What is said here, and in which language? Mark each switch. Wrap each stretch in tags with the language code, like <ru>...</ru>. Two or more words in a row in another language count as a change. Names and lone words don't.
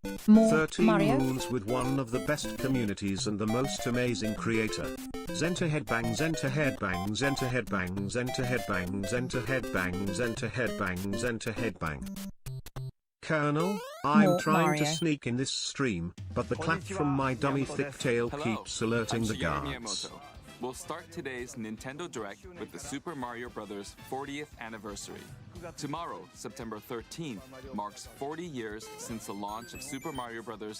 <en>More 13 Mario? moons with one of the best communities and the most amazing creator. Zenta headbang, Zenta headbang, Zenta headbang, Zenta headbang, Zenta headbang, Zenta headbang, Zenta headbang. Colonel, I'm More trying Mario. to sneak in this stream, but the clap from my dummy thick tail keeps alerting the guards. We'll start today's Nintendo Direct with the Super Mario Bros. 40th anniversary. Tomorrow, September 13th, marks 40 years since the launch of Super Mario Bros.</en>